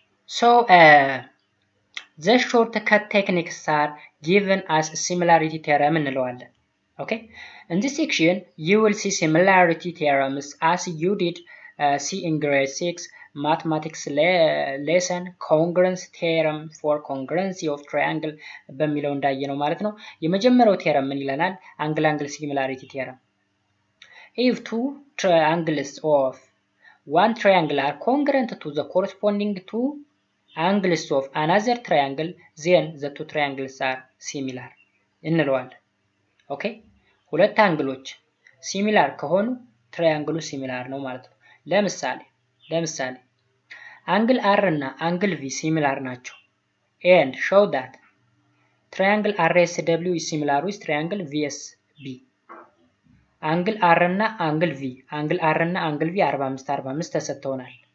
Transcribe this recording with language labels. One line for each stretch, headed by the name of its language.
English: So the shortcut techniques are given as similarity theorem እንለዋለን። Okay, in this section you will see similarity theorems as you did see in grade 6 mathematics lesson congruence theorem for congruency of triangle
Amharic: በሚለው እንዳየነው ማለት ነው። የመጀመሪያው ቴረም ምን ይለናል?
English: አንግል similarity theorem. If two triangles of one triangle are congruent to the corresponding two angles of another triangle, then the two triangles are similar
Amharic: እንለዋለን። ኦኬ ሁለት አንግሎች ሲሚላር ከሆኑ ትራያንግሉ ሲሚላር ነው ማለት ነው። ለምሳሌ አንግል R እና አንግል V ሲሚላር ናቸው
English: and show that triangle RSW is similar with triangle VSB.
Amharic: አንግል R እና አንግል V 45 45 ተሰጥተውናል።